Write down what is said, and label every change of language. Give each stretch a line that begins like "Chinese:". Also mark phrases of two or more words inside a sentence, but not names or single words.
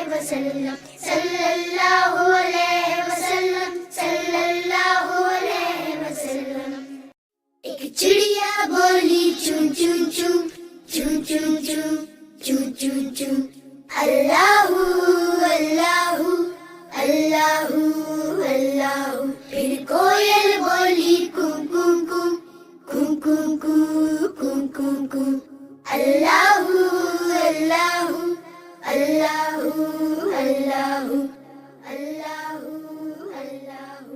Arabic: وسلم صلى الله عليه وسلم صلى الله عليه وسلم.
Hindi: एक चिड़िया बोली चूं चूं चूं चूं चूं चूं चूं चूं चूं अल्लाहू अल्लाहू अल्लाहू अल्लाहू। फिर कोयल बोली कूं कूं कूं कूं कूं कूं कूं कूं कूं अल्लाहू अल्लाहू अल्लाहू अल्लाहू अल्लाहू अल्लाहू।